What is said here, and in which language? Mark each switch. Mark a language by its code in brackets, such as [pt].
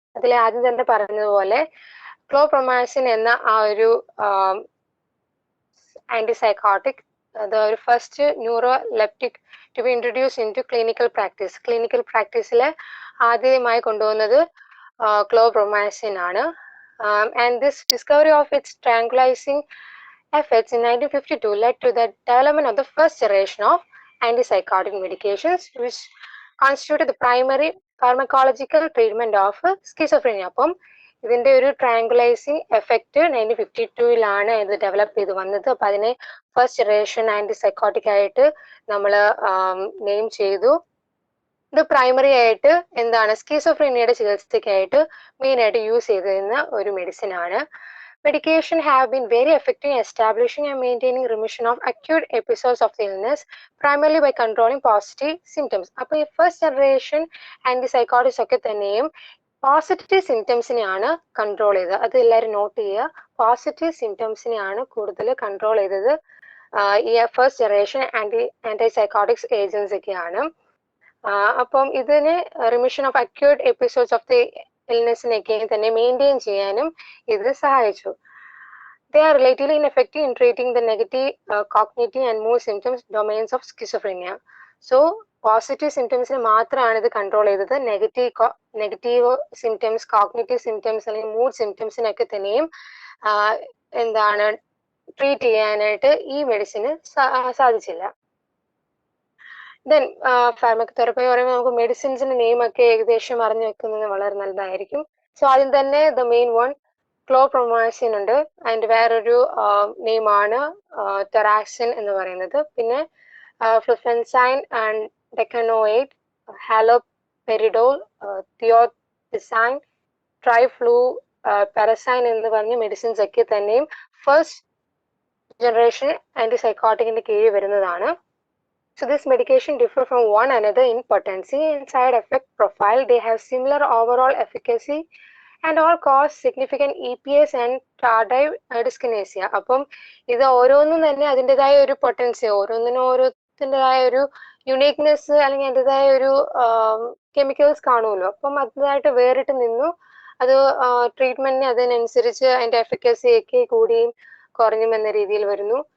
[ml] അതിൽ ആദ്യം തന്നെ പറഞ്ഞതുപോലെ ക്ലോപ്രൊമാസിൻ എന്ന ആ ഒരു ആന്റിസൈക്കോട്ടിക് ഒരു [en] First neuroleptic to be introduce into clinical practice. [ml] Clinical പ്രാക്ടീസിൽ ആദ്യമായി കൊണ്ടുവന്നത് ക്ലോപ്രൊമാസിൻ ആണ്. [en] And this discovery of its tranquilising effects in 1952 led to the development of the first generation of antipsychotic medications which constituted the primary pharmacological treatment of schizophrenia. [ml] അപ്പം ഇതിന്റെ ഒരു ട്രാങ്കുലൈസിങ് effect 1952 ഇത് develop ചെയ്ത് വന്നത്. അപ്പൊ അതിനെ ഫസ്റ്റ് ജനറേഷൻ ആന്റിസൈക്കോട്ടിക് ആയിട്ട് നമ്മൾ നെയിം ചെയ്തു. ഇത് പ്രൈമറി ആയിട്ട് എന്താണ് സ്കീസോഫ്രീനിയയുടെ ചികിത്സയ്ക്കായിട്ട് മെയിൻ ആയിട്ട് യൂസ് ചെയ്തിരുന്ന ഒരു മെഡിസിൻ ആണ്. [en] Medication have been very effective in establishing and maintaining remission of acute episodes of the illness, primarily by controlling positive symptoms. [ml] അപ്പോൾ ഈ ഫസ്റ്റ് ജനറേഷൻ ആന്റിസൈക്കോട്ടിക്സ് ഒക്കെ തന്നെയും പോസിറ്റീവ് സിംറ്റംസിനെയാണ് കൺട്രോൾ ചെയ്തത്. അത് എല്ലാവരും നോട്ട് ചെയ്യുക. പോസിറ്റീവ് സിംറ്റംസിനെയാണ് കൂടുതൽ കൺട്രോൾ ചെയ്തത് ഈ ഫസ്റ്റ് ജനറേഷൻ ആന്റിസൈക്കോട്ടിക്സ് ഏജൻസ് ഒക്കെയാണ്. അപ്പം ഇതിന് remission of acute episodes of the ഇൽനെസ്സിനൊക്കെ തന്നെ മെയിൻറ്റെയിൻ ചെയ്യാനും ഇത് സഹായിച്ചു. [en] They are relatively ineffective in treating the negative cognitive and mood symptoms domains of schizophrenia. [ml] So positive സിംറ്റംസിന് മാത്രമാണ് ഇത് കൺട്രോൾ ചെയ്തത്. നെഗറ്റീവ് സിംറ്റംസ്, കോഗ്നിറ്റീവ് സിംറ്റംസ് അല്ലെങ്കിൽ മൂഡ് സിംറ്റംസിനൊക്കെ തന്നെയും എന്താണ് ട്രീറ്റ് ചെയ്യാനായിട്ട് ഈ മെഡിസിന് സാധിച്ചില്ല. ദെൻ ഫാർമക്കോതെറപ്പി പറയുമ്പോൾ നമുക്ക് മെഡിസിൻസിന്റെ നെയിം ഒക്കെ ഏകദേശം അറിഞ്ഞു വെക്കുന്നത് വളരെ നല്ലതായിരിക്കും. സോ ആദ്യം തന്നെ [en] the main one [ml] ക്ലോപ്രൊമാസിൻ ഉണ്ട്. അതിന്റെ വേറൊരു നെയിമാണ് ടെറാക്സിൻ എന്ന് പറയുന്നത്. പിന്നെ ഫ്ലുഫെൻസൈൻ ആൻഡ് ഡെക്കനോയിഡ്, ഹാലോപെരിഡോൾ, തിയോസിസൈൻ, ട്രൈഫ്ലൂ പാരസൈൻ എന്ന് പറഞ്ഞ മെഡിസിൻസ് ഒക്കെ തന്നെയും ഫസ്റ്റ് ജനറേഷൻ ആന്റിസൈക്കോട്ടിക്കിന്റെ കീഴിൽ വരുന്നതാണ്. [en] So this medication differ from one another in potency and side effect profile. They have similar overall efficacy and all cause significant EPS and tardive dyskinesia. [ml] അപ്പം ഇത് ഓരോന്നും തന്നെ അതിൻ്റെതായ ഒരു പൊട്ടൻസി, ഓരോന്നിനും ഓരോത്തിൻ്റെതായ ഒരു യുണീക്നെസ് അല്ലെങ്കിൽ അതിൻ്റെതായ ഒരു കെമിക്കൽസ് കാണുമല്ലോ. അപ്പം അതിനായിട്ട് വേറിട്ട് നിന്നു. അത് ട്രീറ്റ്മെന്റിന് അതിനനുസരിച്ച് അതിന്റെ എഫിക്കസി ഒക്കെ കൂടിയും കുറഞ്ഞും എന്ന രീതിയിൽ വരുന്നു.